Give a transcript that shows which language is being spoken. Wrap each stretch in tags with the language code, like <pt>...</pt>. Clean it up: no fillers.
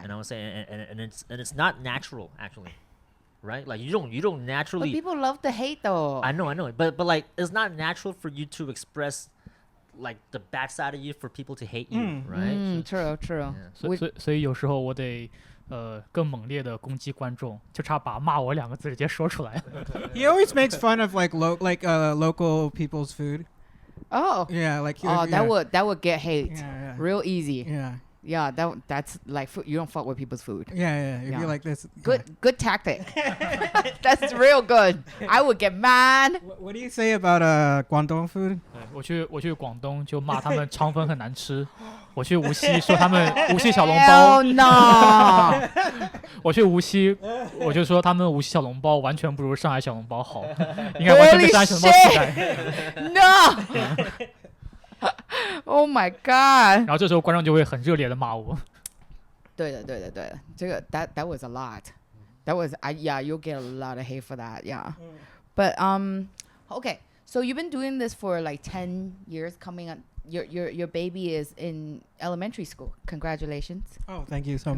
<en>And I would say and it's not natural actually. Right? Like you don't But naturally people love to hate though. I know. But like it's not natural for you to express like the bad side of you for people to hate you, right? True. Yeah.</en> <zh>所以有时候我得更猛烈的攻击观众，就差把骂我2个字直接说出来。</zh> <en>He always makes fun of local people's food. Oh. Yeah, like That would get hate Yeah. real easy. Yeah. Yeah, that's like you don't fuck with people's food. Yeah. If Yeah. you like this. Good tactic. That's real good. I would get mad. What do you say about Guangdong food?</en> <zh>我去广东就骂他们肠粉很难吃，我去无锡说他们无锡小笼包</zh> <en>Hell no.</en> <zh>我去无锡我就说他们无锡小笼包完全不如上海小笼包好，应该完全跟上海小笼包替代。</zh> <en>No. Oh my god.</en> <zh>然后这时候观众就会很热烈的骂我。对的，这个</zh> <en>that was a lot. That was you'll get a lot of hate for that. Yeah. But okay. So you've been doing this for like 10 years coming up. Your baby is in elementary school. Congratulations. Oh, thank you so much.</en>